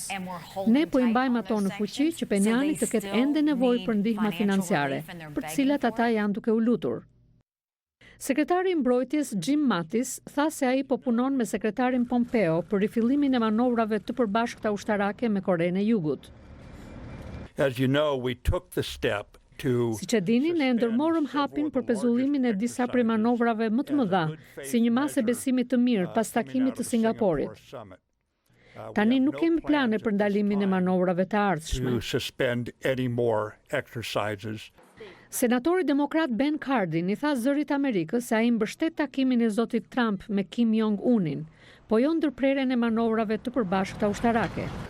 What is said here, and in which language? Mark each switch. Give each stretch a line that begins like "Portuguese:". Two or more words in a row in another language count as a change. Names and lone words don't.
Albanian: Ne po i mbajmë ato në fuqi që Penjani të ketë ende nevojë për ndihmë financiare, për të cilat ata janë duke u lutur. Sekretari i Mbrojtjes Jim Mattis tha se ai po punon me sekretarin Pompeo për rifillimin e manovrave të përbashkëta ushtarake me Korenë e Jugut.
English: As you know, we took the step.
Albanian: Siç e dini, ne ndërmorëm hapin për pezullimin e disa prej manovrave më të mëdha, si një masë besimi të mirë pas takimit të Singaporit. Tani nuk kemi plane për ndalimin e manovrave të ardhshme. Senatori demokrat Ben Cardin i tha Zërit Amerikës se ai mbështet takimin e zotit Trump me Kim Jong-unin, po jo ndërprerjen e manovrave të përbashkëta ushtarake.